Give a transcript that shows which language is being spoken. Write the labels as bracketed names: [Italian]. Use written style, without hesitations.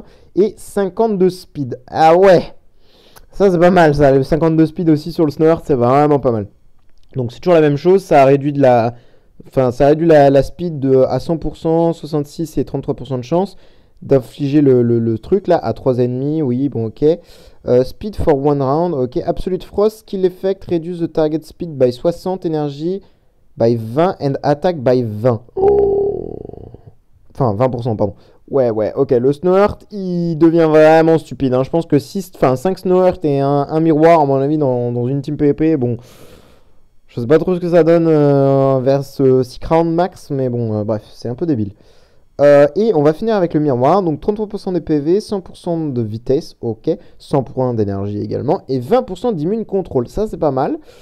[French] Hein, et 50 de speed. Ah ouais! Ça, c'est pas mal, ça. Le 52 speed aussi sur le Snow Heart, c'est vraiment pas mal. Donc, c'est toujours la même chose. Ça réduit ça réduit la speed à 100%, 66 et 33% de chance d'infliger le truc là à 3 ennemis. Oui, bon, ok. [English] Speed for one round, [French] ok. [English] Absolute Frost, skill effect, reduce the target speed by 60, energy by 20 and attack by 20. [French] Enfin, 20%, pardon. Ouais, ouais, ok. Le Snow Heart, il devient vraiment stupide. Hein. Je pense que 5 Snow Heart et un miroir, à mon avis, dans une team PvP, bon. Je sais pas trop ce que ça donne vers ce 6 round max, mais bon, bref, c'est un peu débile. Et on va finir avec le miroir, donc 33% des PV, 100% de vitesse, ok, 100% d'énergie également, et 20% d'immune contrôle. Ça, c'est pas mal.